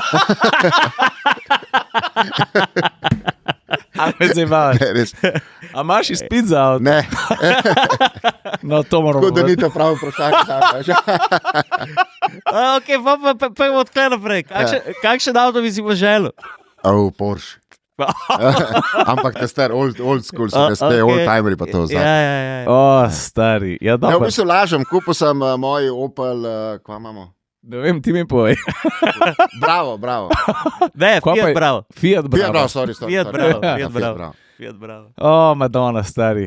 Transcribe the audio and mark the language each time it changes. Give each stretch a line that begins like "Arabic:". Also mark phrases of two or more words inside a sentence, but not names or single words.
Slovenian: Ali me zabavaj? Ne, res. A imaš izpit za avto? Ne. No, to moramo Tako da ni to pravo vprašanje. Ok, pa je odkle naprej. Kakšen avto bi si pa želel? Porsche. Ampak te star,
English: old school,
Slovenian: so te spet, old timeri pa to zdaj. Ja. O, stari. Ja, Ne, v bistvu lažem, kupil sem moj Opel, kva imamo? Ne vem, ti mi povej. Bravo. Ne, Fiat bravo. Fiat bravo. Sorry. Fiat bravo. Ja, Fiat bravo. O, Madonna, stari.